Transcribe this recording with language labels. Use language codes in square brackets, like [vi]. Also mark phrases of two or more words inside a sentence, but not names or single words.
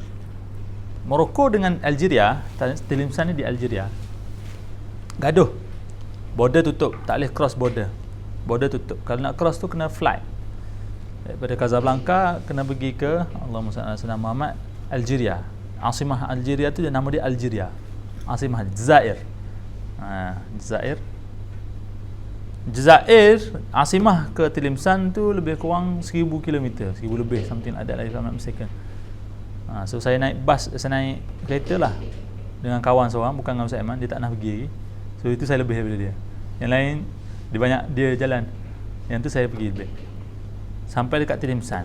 [ms] Morocco dengan Algeria, Tilimsan ni di Algeria, gaduh. Border tutup, tak boleh [en] cross border. [ms] Border tutup. Kalau nak cross tu kena flight. Daripada Casablanca kena pergi ke [ar] Allahumma salli ala sayyidina Muhammad, [ms] Algeria. Asimah Algeria tu nama dia Algeria. [ar] Asimah Jazair. [ms] Jazair asimah ke Tlemcen tu lebih kurang 1000 km, 1000 lebih [en] something like that if I'm not mistaken. [ms] So saya naik kereta lah dengan kawan seorang, bukan dengan Ustaz Aiman, dia tak nak pergi. So itu saya lebih daripada dia. Yang lain dia jalan. Yang tu saya pergi lebih. Sampai dekat Tlemcen.